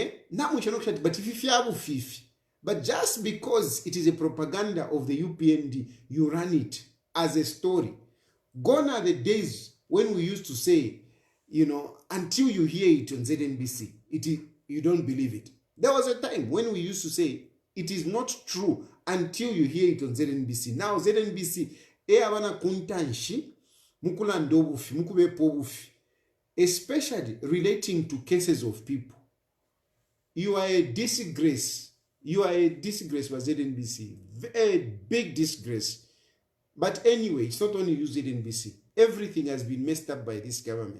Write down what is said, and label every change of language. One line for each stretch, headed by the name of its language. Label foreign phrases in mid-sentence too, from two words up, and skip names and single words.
English: But if you have fifi, But just because it is a propaganda of the UPND, you run it as a story. Gone are the days when we used to say, until you hear it on ZNBC, you don't believe it. There was a time when we used to say, it is not true until you hear it on ZNBC.
Bemba: Now ZNBC, abana kuntanshi, mukulanda obufi, mukubepa obufi,
English: especially relating to cases of people. You are a disgrace. You are a disgrace for ZNBC. A big disgrace. But anyway, it's not only you, ZNBC. Everything has been messed up by this government.